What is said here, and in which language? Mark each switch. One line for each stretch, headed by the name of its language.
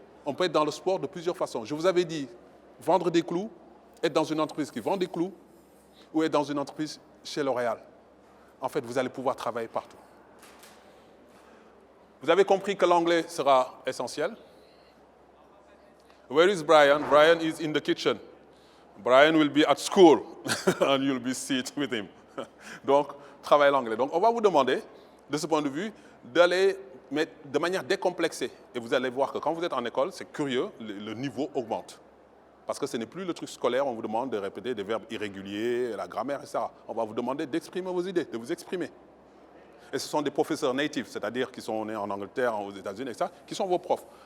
French: On peut être dans le sport de plusieurs façons. Je vous avais dit, vendre des clous, être dans une entreprise qui vend des clous, ou être dans une entreprise chez L'Oréal. En fait, vous allez pouvoir travailler partout. Vous avez compris que l'anglais sera essentiel.
English: Where is Brian? Brian is in the kitchen. Brian will be at school and you'll be seated with him.
French: Donc, travaillez l'anglais. Donc, on va vous demander, de ce point de vue, d'aller mettre de manière décomplexée. Et vous allez voir que quand vous êtes en école, c'est curieux, le niveau augmente. Parce que ce n'est plus le truc scolaire, on vous demande de répéter des verbes irréguliers, la grammaire, etc. On va vous demander d'exprimer vos idées, de vous exprimer. Et ce sont des professeurs natifs, c'est-à-dire qui sont nés en Angleterre, aux États-Unis, etc., qui sont vos profs.